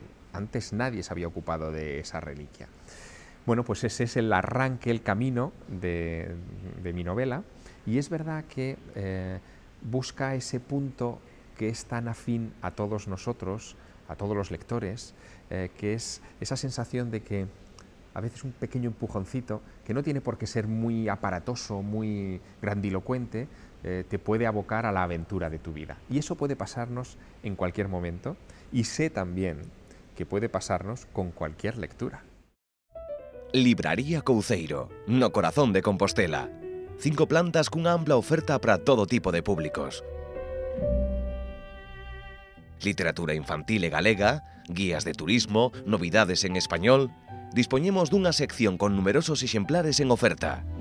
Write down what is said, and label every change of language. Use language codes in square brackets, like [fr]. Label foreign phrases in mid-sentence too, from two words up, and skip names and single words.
[es] Antes nadie se había ocupado de esa reliquia. Bueno, pues ese es el arranque, el camino de mi novela, y es verdad que busca ese punto que es tan afín a todos nosotros, a todos los lectores, que es esa sensación de que a veces un pequeño empujoncito, que no tiene por qué ser muy aparatoso, muy grandilocuente, te puede abocar a la aventura de tu vida. Y eso puede pasarnos en cualquier momento, y sé también que puede pasarnos con cualquier lectura. [gl] Libraría Couceiro, no corazón de Compostela. 5 plantas cunha ampla oferta para todo tipo de públicos. Literatura infantil e galega, guías de turismo, novidades en español. Dispoñemos dunha sección con numerosos exemplares en oferta.